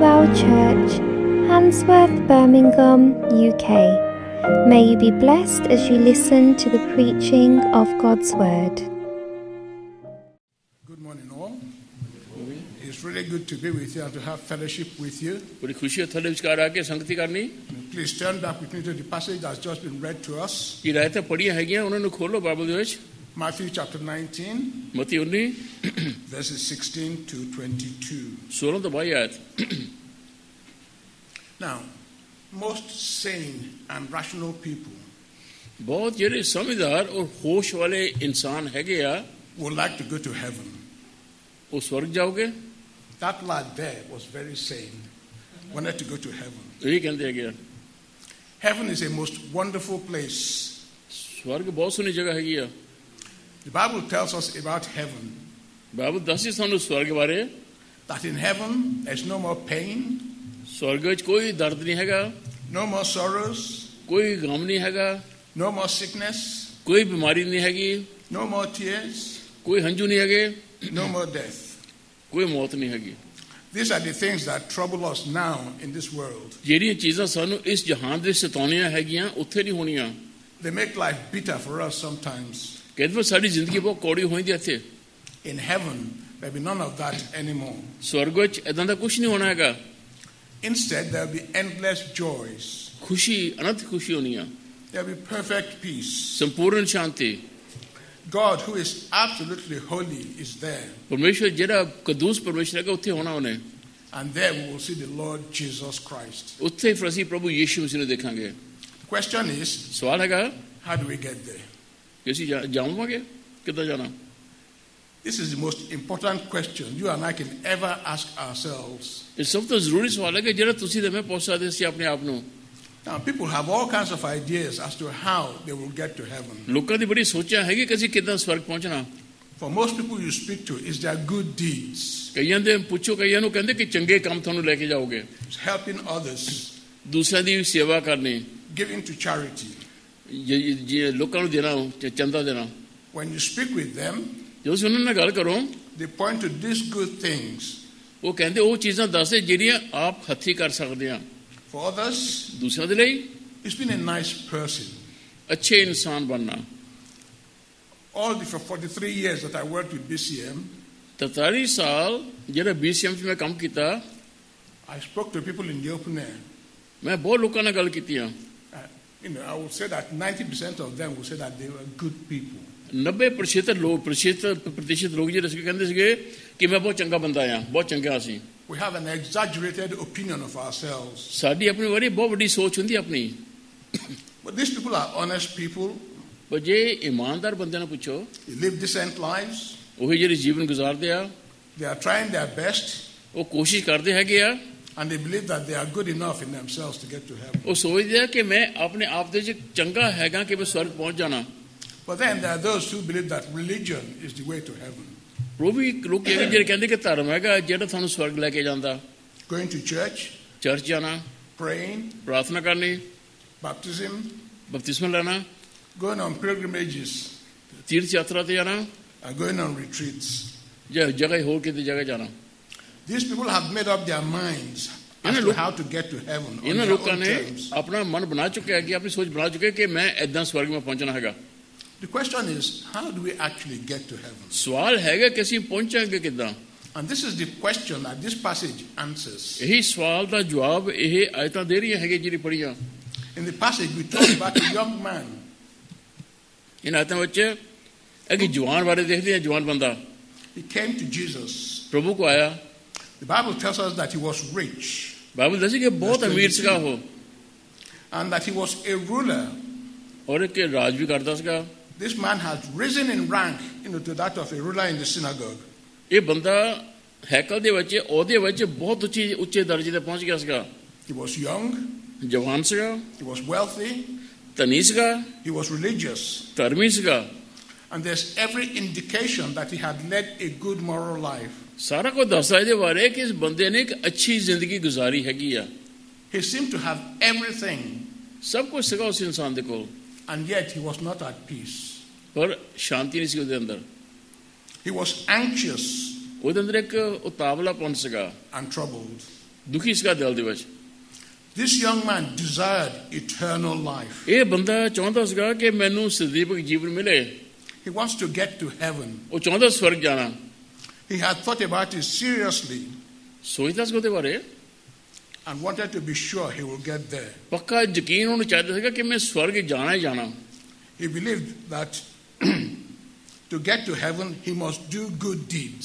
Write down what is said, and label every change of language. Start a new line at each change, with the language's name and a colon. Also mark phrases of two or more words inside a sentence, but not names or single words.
English: Church, Handsworth, Birmingham, UK. May you be blessed as you listen to the preaching of God's Word. Good morning, all. It's really good to be with you and to have fellowship with you.
Punjabi: ਬੜੀ ਖੁਸ਼ੀ ਹੈ ਥੋੜੇ ਵਿਚਾਰ ਆਕੇ ਸੰਗਤੀ ਕਰਨੀ
English: Please turn back with me to the passage that's just been read to us.
Punjabi: ਏ ਰਾਇਤਾ ਪੜ੍ਹੀਆਂ ਹੈਗੀਆਂ ਉਨ੍ਹਾਂਨੇ ਖੋਲੋ ਬਾਈਬਲ ਦੇ ਵਿੱਚ
English: Matthew chapter 19,
Punjabi: ਮਤੀ 19
English: verses 16 to 22.
Punjabi: 16 ਤੋਂ 22 ਆਇਤ
English: Now, most sane and rational people
Punjabi: ਬਹੁਤ ਜਿਹੜੇ ਸਮਝਦਾਰ ਔਰ ਹੋਸ਼ ਵਾਲੇ ਇਨਸਾਨ ਹੈਗੇ ਆ
English: would like to go to heaven.
Punjabi: ਉਹ ਸਵਰਗ ਜਾਓਗੇ
English: That lad there was very sane, wanted to go to heaven.
Punjabi: ਇਹ ਕਹਿੰਦੇ ਹੈਗੇ ਆ
English: Heaven is a most wonderful place.
Punjabi: ਸਵਰਗ ਬਹੁਤ ਸੋਹਣੀ ਜਗ੍ਹਾ ਹੈਗੀ ਆ
English: The Bible tells us about heaven,
Punjabi: ਬਾਈਬਲ ਦੱਸਦੀ ਸਾਨੂੰ ਸਵਰਗ ਬਾਰੇ
English: that in heaven there's no more pain,
Punjabi: ਸਵਰਗ ਵਿੱਚ ਕੋਈ ਦਰਦ ਨਹੀਂ ਹੈਗਾ
English: no more sorrows,
Punjabi: ਕੋਈ ਗਮ ਨਹੀਂ ਹੈਗਾ
English: no more sickness,
Punjabi: ਕੋਈ ਬਿਮਾਰੀ ਨਹੀਂ ਹੈਗੀ
English: no more tears,
Punjabi: ਕੋਈ ਹੰਝੂ ਨਹੀਂ ਹੈਗੇ
English: no more death.
Punjabi: ਕੋਈ ਮੌਤ ਨਹੀਂ ਹੈਗੀ
English: These are the things that trouble us now in this world.
Punjabi: ਜਿਹੜੀਆਂ ਚੀਜ਼ਾਂ ਸਾਨੂੰ ਇਸ ਜਹਾਨ ਦੇ ਸਤਾਉਣੀਆਂ ਹੈਗੀਆਂ ਉੱਥੇ ਨਹੀਂ ਹੋਣੀਆਂ
English: They make life bitter for us sometimes.
Punjabi: ਕਹਿੰਦੇ ਫਿਰ ਸਾਡੀ ਜ਼ਿੰਦਗੀ ਬਹੁਤ ਕੌੜੀ ਹੋ ਜਾਂਦੀ ਇੱਥੇ
English: In heaven, there'll be none of that anymore.
Punjabi: ਸਵਰਗ ਵਿੱਚ ਇਦਾਂ ਦਾ ਕੁਝ ਨਹੀਂ ਹੋਣਾ ਹੈਗਾ
English: Instead, there'll be endless joys.
Punjabi: ਖੁਸ਼ੀ ਅਨੰਤ ਖੁਸ਼ੀ ਹੋਣੀ ਆ
English: There'll be perfect peace.
Punjabi: ਸੰਪੂਰਨ ਸ਼ਾਂਤੀ
English: God, who is absolutely holy, is there.
Punjabi: ਪਰਮੇਸ਼ਵਰ ਜਿਹੜਾ ਕਦੂਸ ਪਰਮੇਸ਼ਵਰ ਹੈਗਾ ਉੱਥੇ ਹੋਣਾ ਉਹਨੇ
English: And there we will see the Lord Jesus Christ.
Punjabi: ਉੱਥੇ ਫਿਰ ਅਸੀਂ ਪ੍ਰਭੂ ਯੀਸ਼ੂ ਮਸੀਹ ਨੂੰ ਦੇਖਾਂਗੇ
English: The question is,
Punjabi: ਸਵਾਲ ਹੈਗਾ
English: how do we get there?
Punjabi: ਕਿ ਅਸੀਂ ਜਾਵਾਂਗੇ ਕਿੱਦਾਂ ਜਾਣਾ
English: This is the most important question you and I can ever ask ourselves.
Punjabi: ਇਹ ਸਭ ਤੋਂ ਜ਼ਰੂਰੀ ਸਵਾਲ ਹੈ ਕਿ ਜਿਹੜਾ ਤੁਸੀਂ ਤੇ ਮੈਂ ਪੁੱਛ ਸਕਦੇ ਸੀ ਆਪਣੇ ਆਪ ਨੂੰ
English: Now, people have all kinds of ideas as to how they will get to heaven.
Punjabi: ਲੋਕਾਂ ਦੀ ਬੜੀ ਸੋਚਾਂ ਹੈਗੀ ਕਿ ਅਸੀਂ ਕਿੱਦਾਂ ਸਵਰਗ ਪਹੁੰਚਣਾ
English: For most people you speak to, it's their good deeds,
Punjabi: ਕਈਆਂ ਦੇ ਪੁੱਛੋ ਕਈਆਂ ਨੂੰ ਕਹਿੰਦੇ ਕਿ ਚੰਗੇ ਕੰਮ ਤੁਹਾਨੂੰ ਲੈ ਕੇ ਜਾਓਗੇ
English: it's helping others,
Punjabi: ਦੂਸਰਿਆਂ ਦੀ ਸੇਵਾ ਕਰਨੀ
English: giving to charity.
Punjabi: ਜੇ ਲੋਕਾਂ ਨੂੰ ਦੇਣਾ ਚੰਦਾ ਦੇਣਾ
English: When you speak with them,
Punjabi: ਜਦੋਂ ਤੁਸੀਂ ਉਹਨਾਂ ਨਾਲ ਗੱਲ ਕਰੋ
English: they point to these good things.
Punjabi: ਉਹ ਕਹਿੰਦੇ ਉਹ ਚੀਜ਼ਾਂ ਦੱਸਦੇ ਜਿਹੜੀਆਂ ਆਪ ਹੱਥੀਂ ਕਰ ਸਕਦੇ ਆ
English: For others,
Punjabi: ਦੂਸਰਿਆਂ ਦੇ ਲਈ
English: it's been a nice person.
Punjabi: ਅੱਛੇ ਇਨਸਾਨ ਬਣਨਾ
English: For 43 years that I worked with BCM,
Punjabi: 43 ਸਾਲ ਜਿਹੜਾ BCM 'ਚ ਮੈਂ ਕੰਮ ਕੀਤਾ
English: I spoke to people in the open air.
Punjabi: ਮੈਂ ਬਹੁਤ ਲੋਕਾਂ ਨਾਲ ਗੱਲ ਕੀਤੀ ਆ
English: I would say that 90% of them would say that they were good people.
Punjabi: 90% ਲੋਕ ਜਿਹੜੇ ਸੀ ਕਹਿੰਦੇ ਸੀਗੇ ਕਿ ਮੈਂ ਬਹੁਤ ਚੰਗਾ ਬੰਦਾ ਆ ਬਹੁਤ ਚੰਗਾ ਸੀ
English: We have an exaggerated opinion of ourselves.
Punjabi: ਸਾਡੀ ਆਪਣੀ ਵਾਰੀ ਬਹੁਤ ਵੱਡੀ ਸੋਚ ਹੁੰਦੀ ਆਪਣੀ
English: But these people are honest people.
Punjabi: ਪਰ ਜੇ ਇਮਾਨਦਾਰ ਬੰਦਿਆਂ ਨੂੰ ਪੁੱਛੋ
English: They live decent lives.
Punjabi: ਉਹੀ ਜਿਹੜੇ ਜੀਵਨ ਗੁਜ਼ਾਰਦੇ ਆ
English: They are trying their best.
Punjabi: ਉਹ ਕੋਸ਼ਿਸ਼ ਕਰਦੇ ਹੈਗੇ ਆ
English: And they believe that they are good enough in themselves to get to heaven.
Punjabi: ਉਹ ਸੋਚਦੇ ਆ ਕਿ ਮੈਂ ਆਪਣੇ ਆਪ ਦੇ ਵਿੱਚ ਚੰਗਾ ਹੈਗਾ ਕਿ ਮੈਂ ਸਵਰਗ ਪਹੁੰਚ ਜਾਣਾ
English: But then there are those who believe that religion is the way to heaven.
Punjabi: ਉਹ ਵੀ ਲੋਕ ਜਿਹੜੇ ਕਹਿੰਦੇ ਕਿ ਧਰਮ ਹੈਗਾ ਜਿਹੜਾ ਤੁਹਾਨੂੰ ਸਵਰਗ ਲੈ ਕੇ ਜਾਂਦਾ
English: Going to church,
Punjabi: ਚਰਚ ਜਾਣਾ
English: praying,
Punjabi: ਪ੍ਰਾਰਥਨਾ ਕਰਨੀ
English: baptism,
Punjabi: ਬਪਤਿਸਮਾ ਲੈਣਾ
English: going on pilgrimages,
Punjabi: ਤੀਰਥ ਯਾਤਰਾ ਤੇ ਜਾਣਾ
English: and going on retreats.
Punjabi: ਜਾਂ ਜਗ੍ਹਾ ਹੋਰ ਕਿਤੇ ਜਗ੍ਹਾ ਜਾਣਾ
English: These people have made up their minds as to how to get to heaven on
Punjabi: ਇਹਨਾਂ
English: their
Punjabi: ਲੋਕਾਂ
English: own
Punjabi: ਨੇ
English: terms.
Punjabi: ਆਪਣਾ ਮਨ ਬਣਾ ਚੁੱਕਿਆ ਕਿ ਆਪਣੀ ਸੋਚ ਬਣਾ ਚੁੱਕੇ ਕਿ ਮੈਂ ਏਦਾਂ ਸਵਰਗ ਮੈਂ ਪਹੁੰਚਣਾ ਹੈਗਾ
English: The question is, how do we actually get to heaven?
Punjabi: ਸਵਾਲ ਹੈਗਾ ਕਿ ਅਸੀਂ ਪਹੁੰਚਾਂਗੇ ਕਿੱਦਾਂ
English: And this is the question that this passage answers.
Punjabi: ਇਹੀ ਸਵਾਲ ਦਾ ਜਵਾਬ ਇਹ ਆਇਤਾਂ ਦੇ ਰਹੀਆਂ ਹੈਗੇ ਜਿਹੜੀ ਪੜ੍ਹੀਆਂ
English: In the passage, we talk about a young man.
Punjabi: ਇਹਨਾਂ ਆਇਤਾਂ ਵਿੱਚ ਇੱਕ ਜਵਾਨ ਬਾਰੇ ਦੇਖਦੇ ਹਾਂ ਜਵਾਨ ਬੰਦਾ
English: He came to Jesus.
Punjabi: ਪ੍ਰਭੂ ਕੋ ਆਇਆ
English: The Bible tells us that he was rich
Punjabi: ਬਾਈਬਲ ਦੱਸਦੀ ਕਿ ਬਹੁਤ ਅਮੀਰ ਸੀਗਾ ਉਹ
English: and that he was a ruler.
Punjabi: ਔਰ ਇੱਕ ਰਾਜ ਵੀ ਕਰਦਾ ਸੀਗਾ
English: This man had risen in rank, to that of a ruler in the synagogue.
Punjabi: ਇਹ ਬੰਦਾ ਹੈਕਲ ਦੇ ਵਿੱਚ ਉਹਦੇ ਵਿੱਚ ਬਹੁਤ ਉੱਚੇ ਦਰਜੇ ਤੇ ਪਹੁੰਚ ਗਿਆ ਸੀਗਾ
English: He was young,
Punjabi: ਜਵਾਨ ਸੀਗਾ
English: he was wealthy,
Punjabi: ਧਨੀ ਸੀਗਾ
English: he was religious,
Punjabi: ਧਰਮੀ ਸੀਗਾ
English: and there's every indication that he had led a good moral life.
Punjabi: ਸਾਰਾ ਕੁਝ ਦੱਸਦਾ ਇਹਦੇ ਬਾਰੇ ਕਿ ਇਸ ਬੰਦੇ ਨੇ ਇੱਕ ਅੱਛੀ ਜ਼ਿੰਦਗੀ ਗੁਜ਼ਾਰੀ ਹੈਗੀ ਆ
English: He seemed to have everything,
Punjabi: ਸਭ ਕੁਝ ਸੀਗਾ ਉਸ ਇਨਸਾਨ ਦੇ ਕੋਲ
English: and yet he was not at peace.
Punjabi: ਪਰ ਸ਼ਾਂਤੀ ਨਹੀਂ ਸੀ ਉਹਦੇ ਅੰਦਰ
English: He was anxious
Punjabi: ਉਹਦੇ ਅੰਦਰ ਇੱਕ ਉਤਾਵਲਾਪਨ ਸੀਗਾ
English: and troubled.
Punjabi: ਦੁਖੀ ਸੀਗਾ ਦਿਲ ਦੇ ਵਿੱਚ।
English: This young man desired eternal life.
Punjabi: ਇਹ ਬੰਦਾ ਚਾਹੁੰਦਾ ਸੀਗਾ ਕਿ ਮੈਨੂੰ ਸਦੀਵਕ ਜੀਵਨ ਮਿਲੇ।
English: He wants to get to heaven.
Punjabi: ਉਹ ਚਾਹੁੰਦਾ ਸਵਰਗ ਜਾਣਾ।
English: He had thought about it seriously
Punjabi: ਸੋਚਦਾ ਸੀ ਉਹਦੇ ਬਾਰੇ
English: and wanted to be sure he will get there.
Punjabi: ਪੱਕਾ ਯਕੀਨ ਉਹਨੂੰ ਚਾਹੀਦਾ ਸੀਗਾ ਕਿ ਮੈਂ ਸਵਰਗ ਜਾਣਾ ਹੀ ਜਾਣਾ।
English: He believed that to get to heaven, he must do good deeds.